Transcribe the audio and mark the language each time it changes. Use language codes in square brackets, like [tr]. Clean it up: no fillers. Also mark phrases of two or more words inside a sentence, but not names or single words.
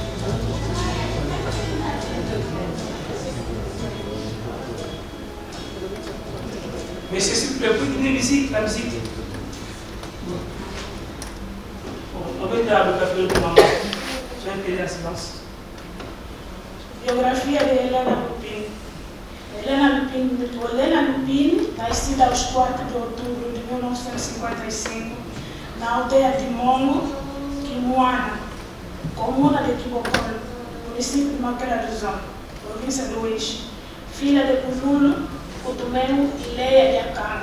[fr] Monsieur, s'il vous plaît, vous pouvez donner la musique. On va dire la biographie de maman. Je vais appeler en silence. [pt] Biografia de Helena Lupin. Helena Lupin, nascida aos 4 de outubro de 1955, na aldeia de Mongo, Quimuana, comuna de Quibocolo, município de Maquera do Zão, província do Luís, filha de Cululo, Cotumelo e Leia de Acana.